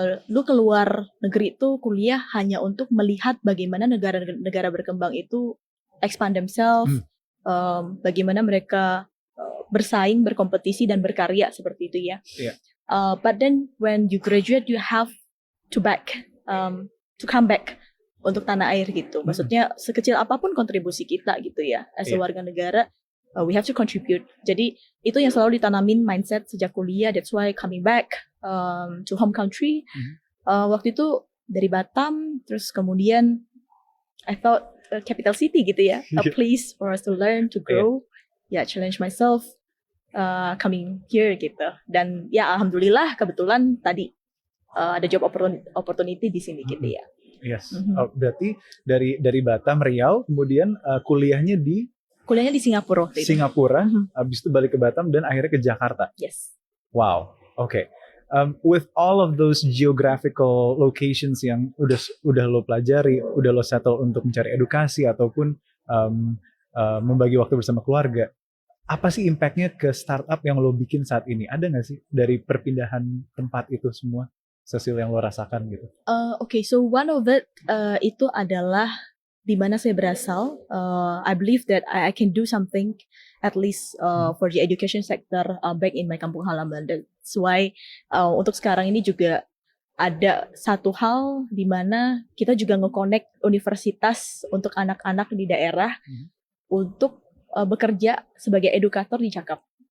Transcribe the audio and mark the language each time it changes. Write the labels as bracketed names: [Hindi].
[Indonesian] lu keluar negeri itu kuliah hanya untuk melihat bagaimana negara-negara berkembang itu [English] expand themselves, [Indonesian] bagaimana mereka bersaing, berkompetisi dan berkarya seperti itu ya. [English] Yeah. But then when you graduate, you have to come back [Indonesian] untuk tanah air gitu. Maksudnya sekecil apapun kontribusi kita gitu ya, as a warga negara, [English] we have to contribute. [Indonesian] Jadi itu yang selalu ditanamin mindset sejak kuliah. [English] That's why coming back to home country. [Indonesian] Waktu itu dari Batam, terus kemudian [English] I thought capital city gitu ya, a place for us to learn, to grow, challenge myself, coming here gitu. [Indonesian] Dan ya alhamdulillah kebetulan tadi ada job opportunity di sini gitu ya. [English] Yes. [Indonesian] Berarti dari Batam, Riau, kemudian kuliahnya di Singapura waktu itu. Habis itu balik ke Batam dan akhirnya ke Jakarta. [English] Yes. [Indonesian] Wow. Okay. [English] With all of those geographical locations [Indonesian] yang udah lo pelajari, udah lo settle untuk mencari edukasi ataupun membagi waktu bersama keluarga, apa sih impactnya ke startup yang lo bikin saat ini? Ada nggak sih dari perpindahan tempat itu semua, Cecil, yang lo rasakan gitu? Okay, [English] so one of it [Indonesian] itu adalah di mana saya berasal. [English] I believe that I can do something at least for the education sector back in my [Indonesian] kampung halaman. That's why untuk sekarang ini juga ada satu hal di mana kita juga nge-connect universitas untuk anak-anak di daerah untuk bekerja sebagai edukator di Cakap.